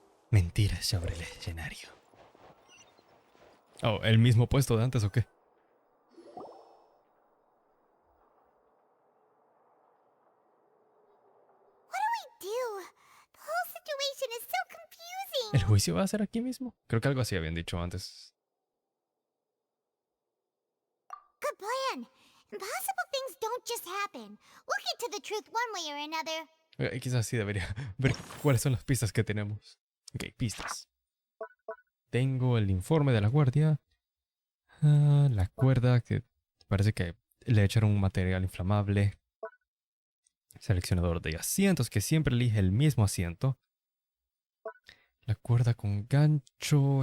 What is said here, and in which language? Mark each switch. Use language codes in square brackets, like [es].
[es] Mentiras sobre el escenario. Oh, ¿el mismo puesto de antes o qué? ¿El juicio va a ser aquí mismo? Creo que algo así habían dicho antes. [en] Good plan. Impossible things don't just happen. We'll get to the truth one way or another. [es] Quizás sí debería ver cuáles son las pistas que tenemos. Ok, pistas. Tengo el informe de la guardia. La cuerda que parece que le echaron un material inflamable. Seleccionador de asientos que siempre elige el mismo asiento. La cuerda con gancho.